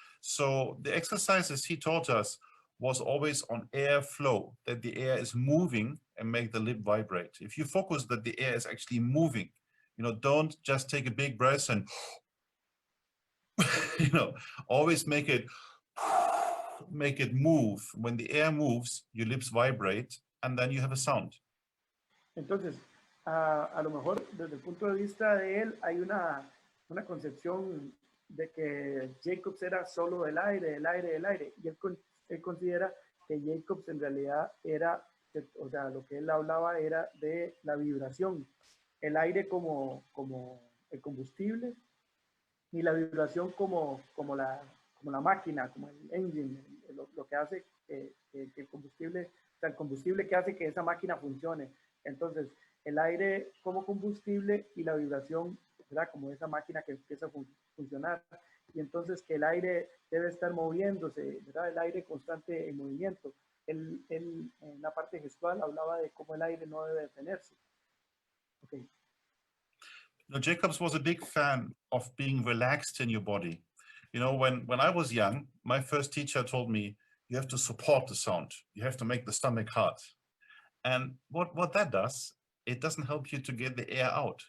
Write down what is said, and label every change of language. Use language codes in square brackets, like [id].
[en] So the exercises he taught us was always on air flow, that the air is moving and make the lip vibrate. If you focus that the air is actually moving, don't just take a big breath and, always make it move. When the air moves, your lips vibrate and then you have a sound. [es] Entonces, a lo mejor desde el punto de vista de él hay una concepción de que Jacobs era solo del aire, y él considera que Jacobs en realidad era, o sea, lo que él hablaba era de la vibración, el aire como el combustible y la vibración como la máquina, como el engine, lo que hace que el combustible, o sea, el combustible que hace que esa máquina funcione. Entonces, el aire como combustible y la vibración, ¿verdad? Como esa máquina que empieza a funcionar. Y entonces que el aire debe estar moviéndose, ¿verdad? El aire constante en movimiento. Él en la parte gestual hablaba de cómo el aire no debe detenerse. [en] Okay. Jacobs was a big fan of being relaxed in your body. When I was young, my first teacher told me, you have to support the sound. You have to make the stomach hard. And what that does, it doesn't help you to get the air out.